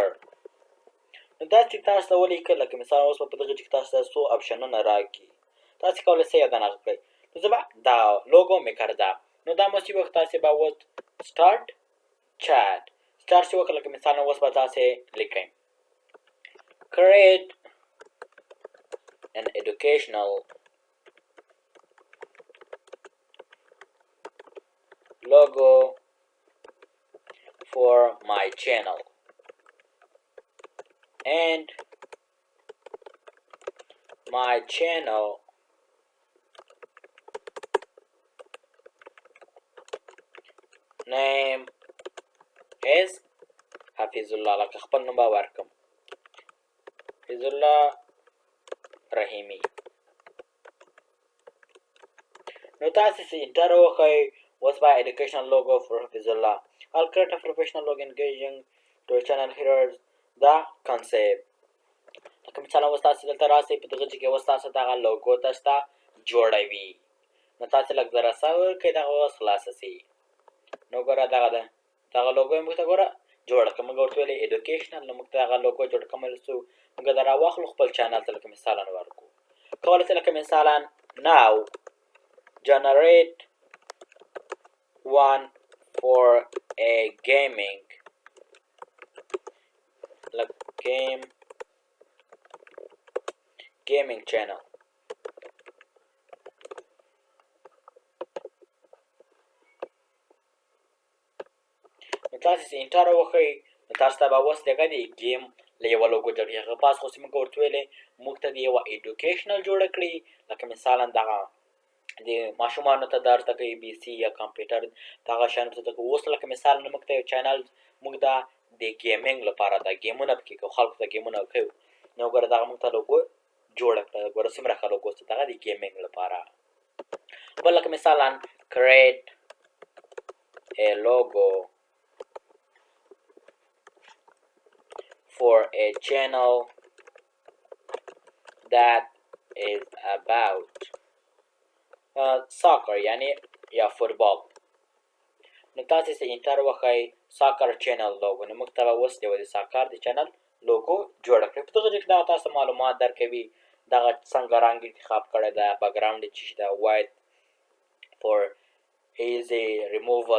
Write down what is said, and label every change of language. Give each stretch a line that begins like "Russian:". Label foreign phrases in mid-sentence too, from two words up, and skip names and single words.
Pashto: نو داسې تاسو ته ولیکئ لکه مثال اوس په دغه کې تاسو ته څو اپشنونه راکړي، تاسې کولی شئ یې دننه کړئ. نو زه به دا
English: logo maker
Pashto: ده، نو دا مو چې وخت تاسې به اوس
English: start chat
Pashto: چې وکړه لکه مثال اوس به تاسې لیکئ
English: create an educational logo for my channel and my channel name is حفیظ الله.
Pashto: لکه خپل نوم به ورکړم حفیظ الله رحیمي. نو تاسې انټر وکړئ. اوس به
English: educational logo for حفیظ الله. I'll create a professional logo engaging to a channel. Here's the concept.
Pashto: لکه مثلا اوس تاسې دلته راسئ، په دغه کې اوس تاسو دغه لوګو تاسو ته جوړوي. نو تاسې لږ ذره صبر وکړئ، دغه اوس خلاصه شي. نو ګوره دغه ده، دغه لوګو یې موږ ته ګوره جوړه کړه. موږ ورته ویلې ایډوکیشنل، نو موږ ته هغه لوګو جوړ کولی شو. موږ دا راواخلو خپل چینل ته لکه مثالا ورکړو. کولی شئ لکه مثالا
English: now generate one for a gaming like gaming channel.
Pashto: نو تاسې انټر وکړئ. نو تاسو ته به اوس دغه د ګیم له یوه لوګو جوړېږي. هغه پاس خو چې موږ ورته ویلې موږ ته د یوه ایډوکیشنل جوړه کړي، لکه مثالا دغه د ماشومانو ته درس زده کوي، بي سي یا کمپیوټر دغه شیانو ته زده کوي. اوس لکه مثال موږ ته یو چینل موږ دا د ګیمینګ لپاره ده، ګیمونه پکې کوو، خلکو ته ګیمونه کوو. نو ګوره دغه موږ ته لوګو جوړه کړه. ګوره څومره ښه لوګو چې دغه د ګیمینګ لپاره. بل لکه مثالا
English: create a logo for a channel that is about soccer
Pashto: یعنی یا فوتبال. نو تاسې انټر وکړئ
English: soccer channel logo.
Pashto: نو موږ ته به اوس یوه د ساکر د چینل لوګو جوړه کړئ. په دغه کې دغه تاسو معلومات درکوي، دغه څنګه رنګ انتخاب کړی ده، بیکګراونډ یې څه شي ده،
English: white for easy removal.